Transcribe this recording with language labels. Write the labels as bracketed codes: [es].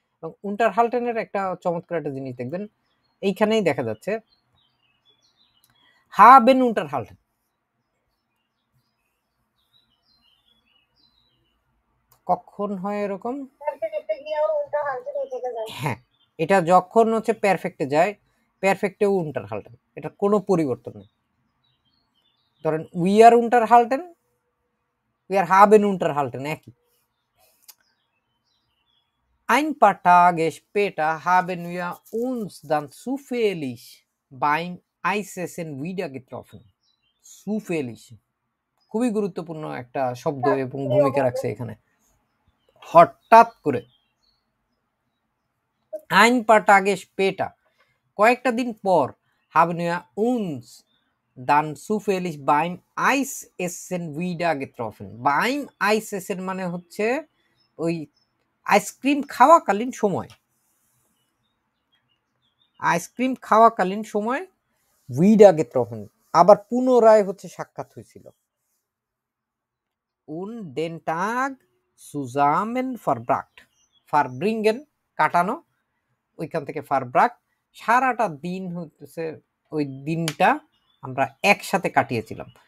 [bn] এবং unterhalten-এর একটা চমৎকার একটা জিনিস দেখবেন, এইখানেই দেখা যাচ্ছে [de] haben unterhalten, [bn] কখন হয় এরকম? পারফেক্টে গিয়েও উল্টা হালতে থেকে যায়। হ্যাঁ, এটা যখন হচ্ছে পারফেক্টে যায়, পারফেক্টেও unterhalten, এটা কোনো পরিবর্তন নেই। ধরেন we are unterhalten, we are [de] haben unterhalten [bn] একই। [de] Ein paar Tage später haben wir uns dann zufällig beim Eisessen wieder getroffen. [bn] Zufällig খুবই গুরুত্বপূর্ণ একটা শব্দ এবং ভূমিকা রাখছে এখানে, হঠাৎ করে। [de] Ein paar Tage später [bn] কয়েকটা দিন পর [de] haben wir uns dann zufällig beim Eisessen wieder getroffen. [bn] Beim Eisessen মানে হচ্ছে ওই আইসক্রিম খাওয়াকালীন সময়, আইসক্রিম খাওয়াকালীন সময় [de] wieder getroffen, [bn] আবার পুনরায় হচ্ছে সাক্ষাৎ হয়েছিল। [de] und den Tag zusammen verbracht, [bn] verbringen কাটানো, ওইখান থেকে verbracht, সারাটা দিন হচ্ছে ওই দিনটা আমরা একসাথে কাটিয়েছিলাম।